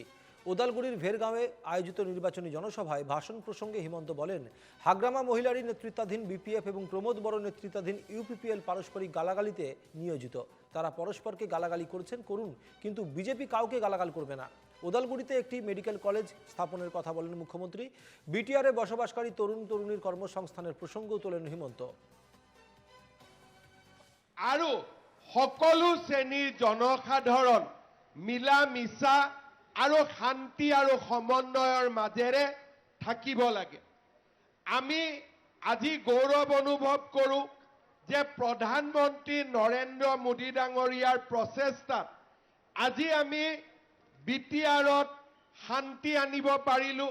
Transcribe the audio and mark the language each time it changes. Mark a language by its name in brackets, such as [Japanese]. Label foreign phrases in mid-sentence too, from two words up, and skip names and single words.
[Bangla] ওদালগুড়ির ভেরগাঁওয়ে আয়োজিত নির্বাচনী জনসভায় ভাষণ প্রসঙ্গে হিমন্ত বলেন, হাগ্রামা মহিলারী নেতৃত্বাধীন বিপিএফ এবং প্রমোদ বড় নেতৃত্বাধীন ইউপিপিএল পারস্পরিক গালাগালিতে নিয়োজিত। তারা পরস্পরকে গালাগালি করুন, কিন্তু বিজেপি কাউকে গালাগাল করবে না। ওদালগুড়িতে একটি মেডিকেল কলেজ স্থাপনের কথা বলেন মুখ্যমন্ত্রী। বিটিআরে বসবাসকারী তরুণ তরুণীর কর্মসংস্থানের প্রসঙ্গও তোলেন হিমন্ত। [Assamese] আৰু সকলো শ্ৰেণীৰ জনসাধাৰণ মিলা মিছা আৰু শান্তি আৰু সমন্বয়ৰ মাজেৰে থাকিব লাগে। আমি আজি গৌৰৱ অনুভৱ কৰোঁ যে প্ৰধানমন্ত্ৰী নৰেন্দ্ৰ মোদী ডাঙৰীয়াৰ প্ৰচেষ্টাত আজি আমি বিটিআৰত শান্তি আনিব পাৰিলোঁ।